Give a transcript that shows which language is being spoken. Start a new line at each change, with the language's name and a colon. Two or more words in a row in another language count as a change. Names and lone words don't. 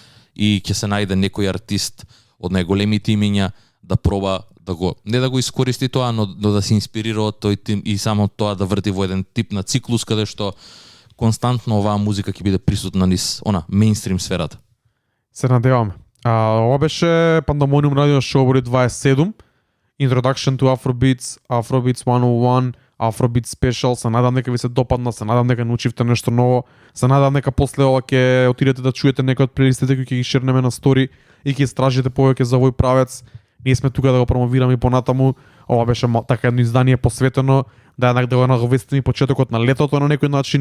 Macedonian: И ќе се најде некој артист од најголемите имиња да проба да го не да го искористи тоа, но да се инспирира од тој тим и само тоа да врти во еден тип на циклус каде што константно оваа музика ќе биде присутна низ мејнстрим сферата. Се надеваме. Ова беше Pandemonium Radio Show број 27, Introduction to Afrobeats, Afrobeats 101, Afrobeat Special. Се надам дека ви се допадна, се надам дека научивте нешто ново, се надам дека после ова ќе отидете да чуете некои од плейлистите кои ќе ги шернеме на стори и ќе истражите повеќе за овој правец. Ние сме тука да го промовираме и понатаму. Ова беше така едно издание посветено да го наговестиме почетокот на летото на некој начин.